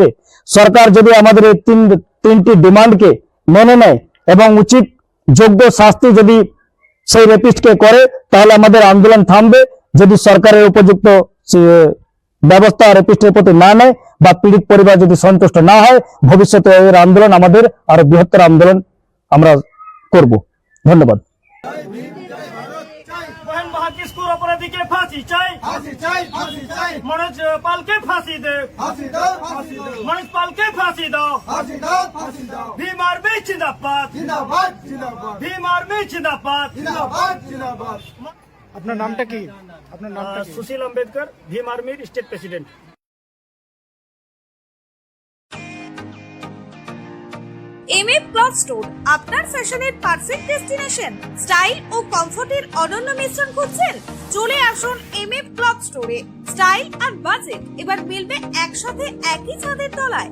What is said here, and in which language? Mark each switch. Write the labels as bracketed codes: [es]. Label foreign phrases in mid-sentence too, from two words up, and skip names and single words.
[bn] সরকার যদি আমাদের এই তিনটি ডিমান্ডকে মেনে নেয় এবং উচিত যোগ্য শাস্তি যদি সেই রেপিস্টকে করে তাহলে আমাদের আন্দোলন থামবে। যদি সরকারের উপযুক্ত ব্যবস্থা রেপিস্টের প্রতি না নেয় বা পীড়িত পরিবার যদি সন্তুষ্ট না হয় ভবিষ্যতে এর আন্দোলন আমাদের আরো বৃহত্তর আন্দোলন আমরা করব। ধন্যবাদ। [hi] किसको अपराधी के फांसी चाय मनोज पाल के फांसी दे मनोज पाल के फांसी दो भीम आर्मी जिंदाबाद भीम आर्मी जिंदाबाद। [bn] আপনার নামটা কি? আপনার নামটা কি? [hi] सुशील अम्बेडकर भीम आर्मी [en] State President. [bn] এমএফ ক্লথ স্টোর আপনার ফ্যাশনের [en] perfect destination. [bn] স্টাইল ও কমফোর্টের অনন্য মিশ্রণ খুঁজছেন? চলে আসুন এমএফ ক্লথ স্টোরে। স্টাইল আর বাজেট এবার মিলবে একসাথে একই ছাদের তলায়।